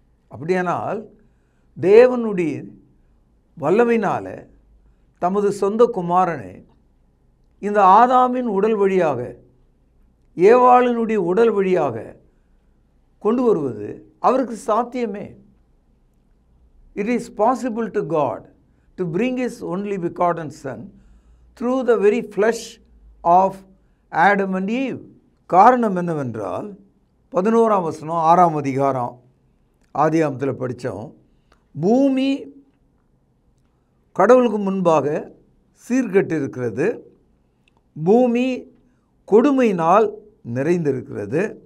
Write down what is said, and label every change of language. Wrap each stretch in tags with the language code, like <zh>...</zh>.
<ta>அப்படியானால் தேவனுடைய வல்லமையினால் தமது சொந்த குமாரனை இந்த ஆதாமின் உடல் வழியாக, ஏவாளினுடைய உடல் வழியாக கொண்டு வருவது அவருக்கு சாத்தியமே.</ta> <en>It is possible to God to bring His only begotten Son through the very flesh of Adam and Eve.</en> <ta>காரணம் என்னவென்றால், 11ஆம் வசனம் 6ஆம் அதிகாரம் ஆதியாகமத்தில் படித்தோம். பூமி கடவுளுக்கு முன்பாக சீர்கெட்டு இருக்கிறது, பூமி கொடுமையினால் நிறைந்திருக்கிறது.</ta>